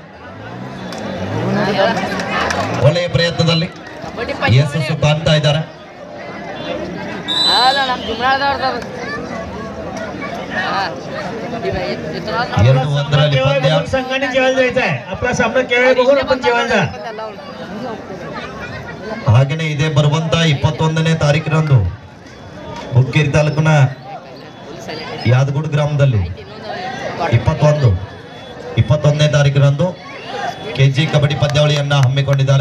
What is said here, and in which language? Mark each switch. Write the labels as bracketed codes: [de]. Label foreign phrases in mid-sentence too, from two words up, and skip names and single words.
[kn] ಒಳ್ಳೆಯ ಪ್ರಯತ್ನದಲ್ಲಿ ಯಶಸ್ಸು ಕಾಣ್ತಾ ಇದ್ದಾರೆ. 2-1 पद्य. [mr] संघाने जेवायला जायचं आहे. आपला सामना केव्हा बघून आपण जेवायला जा. [kn] ಹಾಗೇನೆ ಇದೇ ಬರುವಂತ 21ನೇ ತಾರೀಕಿನಂದು ಹುಕ್ಕೇರಿ ತಾಲೂಕಿನ ಯಾದಗುಡ್ ಗ್ರಾಮದಲ್ಲಿ 21ನೇ ತಾರೀಕಿನಂದು ಕೆಜಿ ಕಬಡ್ಡಿ ಪಂದ್ಯಾವಳಿಯನ್ನ ಹಮ್ಮಿಕೊಂಡಿದ್ದಾರೆ.